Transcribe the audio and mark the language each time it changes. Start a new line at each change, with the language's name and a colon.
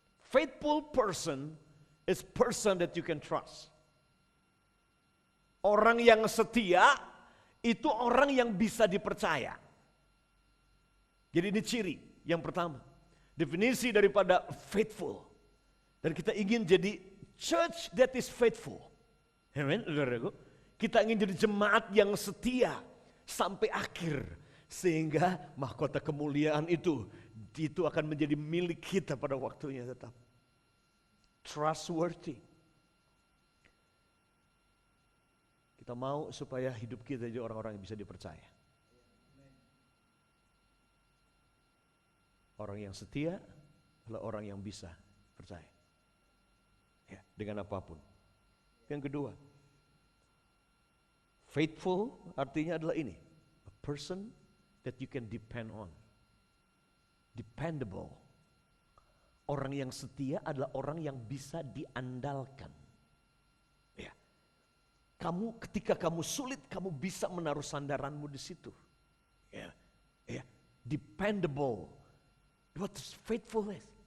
English: Faithful person is person that you can trust.
Indonesian: Orang yang setia itu orang yang bisa dipercaya. Jadi ini ciri yang pertama. Definisi daripada faithful. Dan kita ingin jadi
English: church that is faithful.
Indonesian: Amen, saudaraku. Kita ingin jadi jemaat yang setia sampai akhir. Sehingga mahkota kemuliaan itu akan menjadi milik kita pada waktunya tetap. Trustworthy. Kita mau supaya hidup kita jadi orang-orang yang bisa dipercaya. Orang yang setia adalah orang yang bisa percaya. Ya, dengan apapun. Yang kedua, faithful artinya adalah ini.
English: A person that you can depend on. Dependable.
Indonesian: Orang yang setia adalah orang yang bisa diandalkan. Ya. Ketika kamu sulit, kamu bisa menaruh sandaranmu di situ.
English: Ya. Ya. Dependable. What is faithfulness?